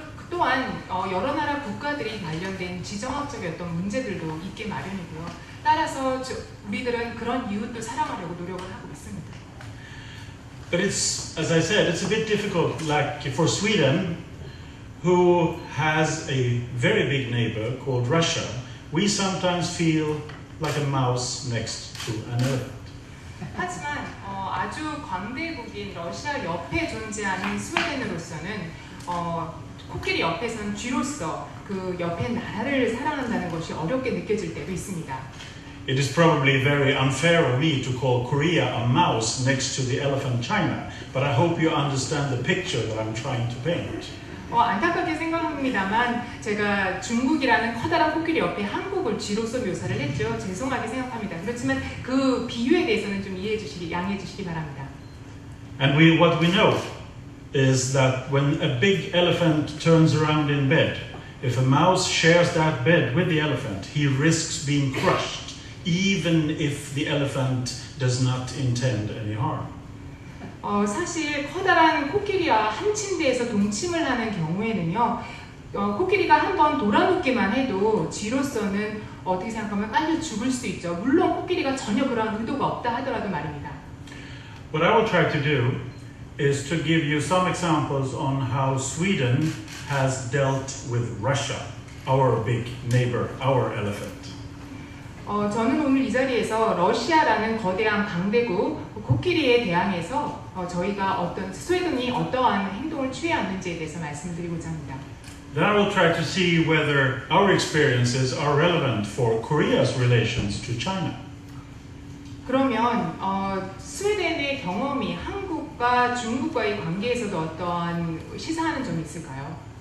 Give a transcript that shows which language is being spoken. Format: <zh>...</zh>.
<ko>또한 여러 나라 국가들이 관련된 지정학적인 어떤 문제들도 있게 마련이고요. 따라서 우리들은 그런 이웃도 사랑하려고 노력을 하고 있습니다.</ko> <en>But it's, as I said, it's a bit difficult. Like for Sweden, who has a very big neighbor called Russia, we sometimes feel like a mouse next to an elephant.</en> <ko>하지만 아주 광대국인 러시아 옆에 존재하는 스웨덴으로서는 코끼리 옆에선 쥐로서 그 옆에 나라를 사랑한다는 것이 어렵게 느껴질 때도 있습니다.</ko> <en>It is probably very unfair of me to call Korea a mouse next to the elephant China, but I hope you understand the picture that I'm trying to paint.</en> <ko>안타깝게 생각합니다만 제가 중국이라는 커다란 코끼리 옆에 한국을 쥐로서 묘사를 했죠. 죄송하게 생각합니다. 그렇지만 그 비유에 대해서는 좀 양해해 주시기 바랍니다.</ko> <en>And what we know is that when a big elephant turns around in bed, if a mouse shares that bed with the elephant, he risks being crushed, even if the elephant does not intend any harm.</en> <ko>사실 커다란 코끼리와 한 침대에서 동침을 하는 경우에는요, 코끼리가 한번 돌아눕기만 해도 쥐로서는 어떻게 생각하면 깔려 죽을 수도 있죠. 물론 코끼리가 전혀 그런 의도가 없다 하더라도 말입니다.</ko> <en>What I will try to do is to give you some examples on how Sweden has dealt with Russia, our big neighbor, our elephant.</en> <ko>저는 오늘 이 자리에서 러시아라는 거대한 강대국 코끼리에 대항해서 저희가 스웨덴이 어떠한 행동을 취해왔는지에 대해서 말씀을 드리고자 합니다.</ko> <en>Then I will try to see whether our experiences are relevant for Korea's relations to China.</en> <ko>그러면 스웨덴의 경험이 한국과 중국과의 관계에서도 어떠한 시사하는 점이 있을까요?</ko>